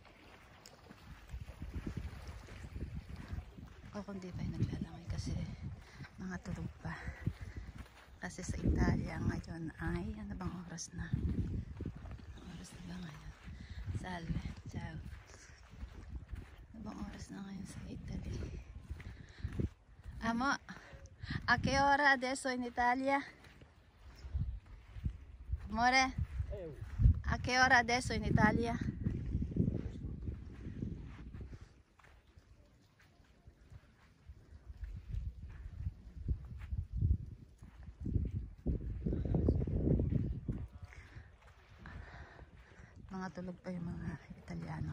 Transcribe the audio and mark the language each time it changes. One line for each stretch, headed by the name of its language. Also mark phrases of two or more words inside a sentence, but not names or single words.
Filipino: O kundi pa yung naglalangoy kasi mga tulog pa. Kasi sa Italia ngayon ay ano bang oras na? Oras na ba ngayon? Salve. Ciao. Ano bang oras na ngayon sa Italy?
Italian: Amo, a che ora adesso in Italia? Amore? A che ora adesso in Italia?
Filipino: Mga tulog pa yung mga Italiano.